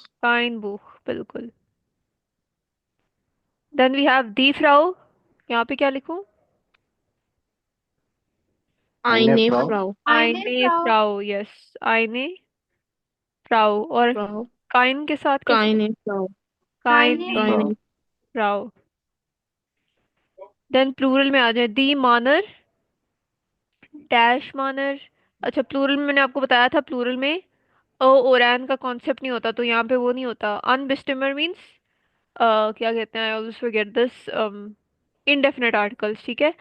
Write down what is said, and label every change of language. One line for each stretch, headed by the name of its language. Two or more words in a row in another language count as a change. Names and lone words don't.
German: kein Buch, बिल्कुल।
English: then we have
German: die Frau.
Hindi: यहाँ पे क्या लिखूं?
German: आइने Eine फ्राउ, Frau. eine आइने Frau, फ्राउ, यस, eine Frau. और Frau.
Hindi: काइन के साथ कैसे लिखूं?
German: Keine Frau. keine काइने फ्राउ, Keine. फ्राउ।
English: then plural
Hindi: में आ जाए
German: die Männer,
Hindi: डैश मानर। अच्छा, प्लूरल में मैंने आपको बताया था, प्लूरल में ओ और एन का कॉन्सेप्ट नहीं होता, तो यहाँ पे वो नहीं होता।
English: अनबिस्टिमर मीन्स
Hindi: क्या कहते हैं,
English: I always forget this, indefinite articles,
Hindi: ठीक है।